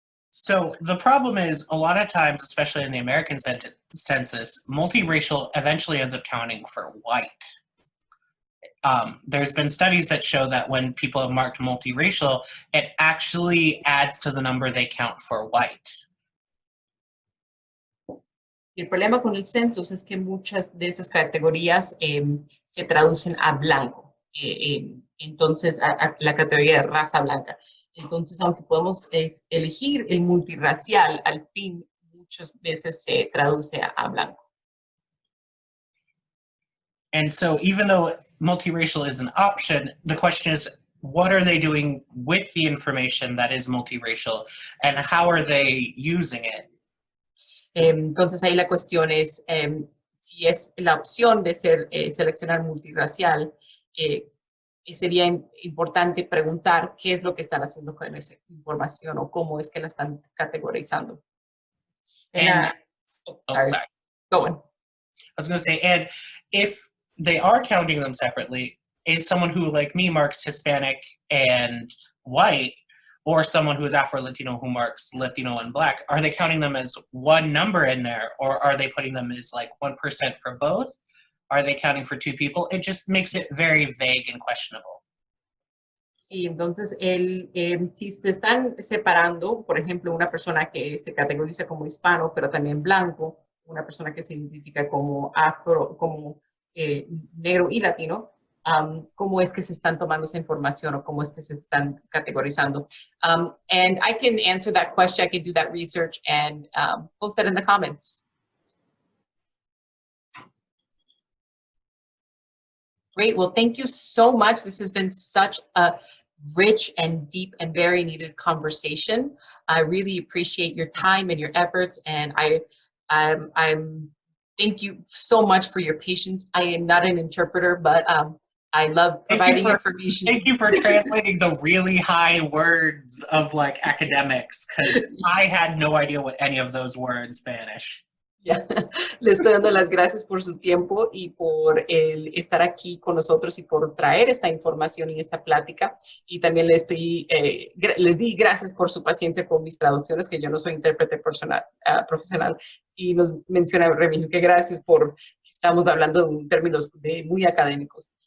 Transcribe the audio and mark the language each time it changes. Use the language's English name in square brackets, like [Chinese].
[English] So the problem is, a lot of times, especially in the American census, multiracial eventually ends up counting for white. There's been studies that show that when people have marked multiracial, it actually adds to the number they count for white. [Spanish] Y el problema con el censo es que muchas de estas categorías se traducen a blanco, entonces a la categoría de raza blanca. Entonces, aunque podemos elegir el multirracial, al fin muchas veces se traduce a blanco. [English] And so even though multiracial is an option, the question is, what are they doing with the information that is multiracial, and how are they using it? [Spanish] Entonces ahí la cuestión es si es la opción de seleccionar multirracial, sería importante preguntar qué es lo que están haciendo con esa información o cómo es que la están categorizando. [English] Sorry. Go on. I was going to say, and if they are counting them separately, is someone who, like me, marks Hispanic and white, or someone who is Afro-Latino who marks Latino and Black, are they counting them as one number in there, or are they putting them as like 1% for both? Are they counting for two people? It just makes it very vague and questionable. [Spanish] Y entonces, si se están separando, por ejemplo, una persona que se categoriza como hispano, pero también blanco, una persona que se identifica como afro, como negro y latino, cómo es que se están tomando esa información o cómo es que se están categorizando. [English] And I can answer that question. I can do that research and post that in the comments. Great. Well, thank you so much. This has been such a rich and deep and very needed conversation. I really appreciate your time and your efforts, and I'm thank you so much for your patience. I am not an interpreter, but I love providing information. Thank you for translating the really high words of like academics, because I had no idea what any of those were in Spanish. Yeah. [Spanish] Le estoy dando las gracias por su tiempo y por estar aquí con nosotros y por traer esta información y esta plática. Y también les di gracias por su paciencia con mis traducciones, que yo no soy intérprete profesional. Y nos menciona Remijio que gracias por que estamos hablando en términos muy académicos.